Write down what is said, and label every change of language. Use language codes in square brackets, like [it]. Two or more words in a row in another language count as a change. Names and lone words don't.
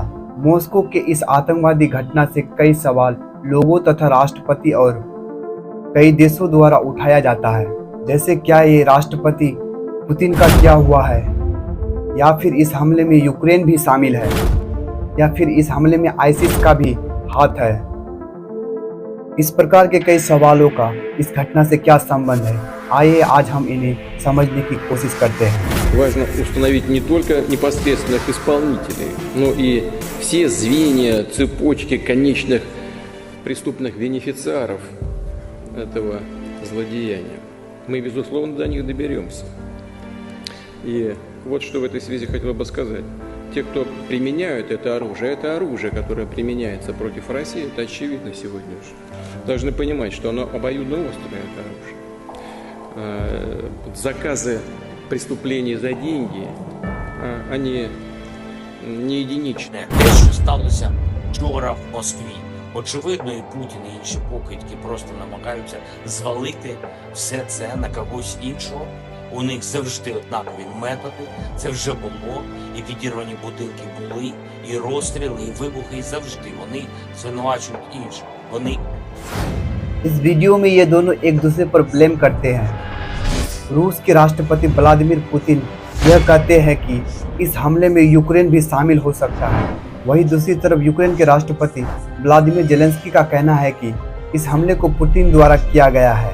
[hi] मॉस्को के इस आतंकवादी घटना से कई सवाल लोगों तथा राष्ट्रपति और कई देशों द्वारा उठाया जाता है, जैसे क्या ये राष्ट्रपति पुतिन का किया हुआ है, या फिर इस हमले में यूक्रेन भी शामिल है, या फिर इस हमले में आईसिस का भी हाथ है। इस प्रकार के कई सवालों का इस घटना से क्या संबंध है, आइए आज हम इन्हें समझने की कोशिश करते हैं। [ru] Важно установить не только непосредственных исполнителей, но и все звенья цепочки конечных преступных бенефициаров этого злодеяния. Мы, безусловно, до них доберемся. И вот что в этой связи хотел бы сказать. Те, кто применяют это оружие, которое применяется против России, это очевидно сегодня уже. Должны понимать, что оно обоюдоострое, это оружие. Заказы преступлений за деньги, они не единичные. [uk] Те, що сталося вчора в Москві. Очевидно, і Путін, і інші покидьки просто намагаються звалити все це на когось іншого. У них завжди однакові методи, це вже було, і підірвані будинки були, і розстріли, і вибухи, і завжди вони звинувачують інших. Вони... [hi] इस वीडियो में ये दोनों एक दूसरे पर ब्लेम करते हैं। रूस के राष्ट्रपति व्लादिमीर पुतिन यह कहते हैं कि इस हमले में यूक्रेन भी शामिल हो सकता है। वहीं दूसरी तरफ यूक्रेन के राष्ट्रपति व्लादिमीर जेलेंस्की का कहना है कि इस हमले को पुतिन द्वारा किया गया है।